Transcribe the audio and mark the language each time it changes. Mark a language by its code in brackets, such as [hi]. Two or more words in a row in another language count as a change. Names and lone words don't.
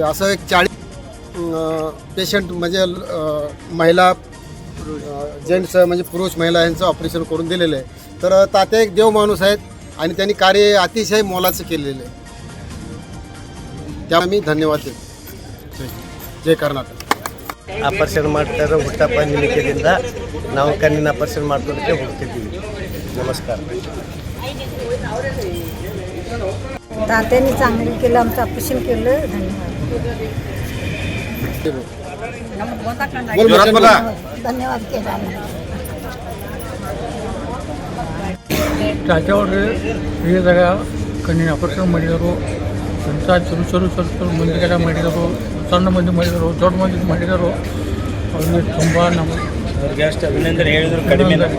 [mr] असं एक 40 पेशंट म्हणजे महिला, जेंट्स म्हणजे पुरुष महिला यांचं ऑपरेशन करून दिलेलं आहे. तर तात्या एक देव माणूस आहेत आणि त्यांनी कार्य अतिशय मोलाचं केलेलं आहे. त्यामुळे मी धन्यवाद देतो. जय कर्नाटक. [kn] ಆಪರೇಷನ್ ಮಾಡ್ತಾರೆ. ಹುಟ್ಟಪ್ಪ ನಿಮಿತ್ತದಿಂದ ನಾವು ಕಣ್ಣಿನ ಆಪರೇಷನ್ ಮಾಡ್ಕೊಳ್ಳೋಕ್ಕೆ ಹೋಗ್ತಿದ್ದೀವಿ. ನಮಸ್ಕಾರ. [mr] तात्याने चांगलं केलं, आमचं ऑपरेशन केलं. धन्यवाद केला. [kn] ತಾತ್ಯಾವ್ರು ಹೇಳಿದಾಗ ಕಣ್ಣಿನ ಆಪರೇಷನ್ ಮಾಡಿದರು. ಎಂಥ ಚುರು ಮಂದಿಗೆಲ್ಲ ಮಾಡಿದರು, ಸಣ್ಣ ಮಂದಿ ಮಾಡಿದರು, ದೊಡ್ಡ ಮಂದಿ ಮಾಡಿದರು. ಅವ್ರಿಗೆ ತುಂಬ ಅವ್ರಿಗೆ ಅಷ್ಟು ಅಭಿನಂದನೆ ಹೇಳಿದ್ರು ಕಡಿಮೆ.